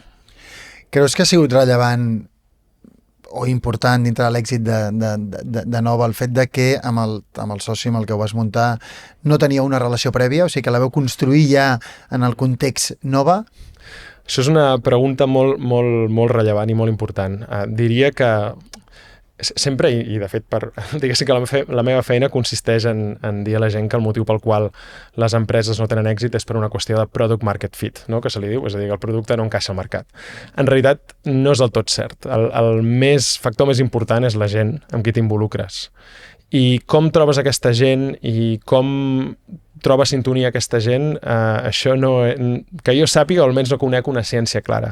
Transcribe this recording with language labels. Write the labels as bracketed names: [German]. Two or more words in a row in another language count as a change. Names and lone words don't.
[Catalan] Creus que ha sigut rellevant o important dintre de l'èxit de Nova el fet de que amb el soci amb el que ho vas muntar no tenia una relació prèvia, o sigui que la veu construir ja en el context Nova? Això és una pregunta molt, molt, molt rellevant i molt important. Diria que sempre, i de fet, diguéssim que la meva feina consisteix en dir a la gent que el motiu pel qual les empreses no tenen èxit és per una qüestió de [English] product market fit, [Catalan] no? Que se li diu, és a dir, que el producte no encaixa al mercat. En realitat, no és del tot cert. El factor més important és la gent amb qui t'involucres. I com trobes aquesta gent i com troba sintonia aquesta gent, això no, que jo sàpiga, o almenys no conec una ciència clara.